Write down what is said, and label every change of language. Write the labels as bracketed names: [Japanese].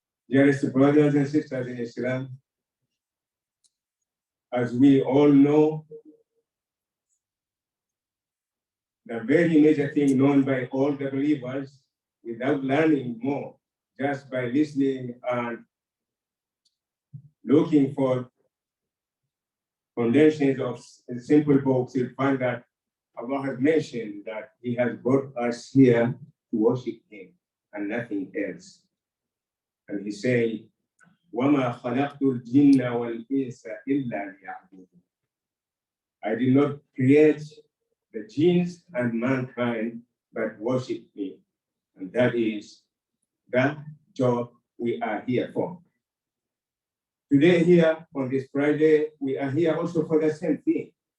[English] Dearest brothers and sisters in Islam, as we all know, the very major thing known by all the believers without learning more, just by listening and looking for foundations of simple books, you'll find that Allah has mentioned that He has brought us here to worship Him and nothing else. And He said, [Arabic] وَمَا خَلَقْتُ الْجِنَّ وَالْإِنسَ إِلَّا لِيَعْبُدُونِ. [English] I did not create the jinns and mankind, but worship Me. And that is the job we are here for. Today here, on this Friday, we are here also for the same thing.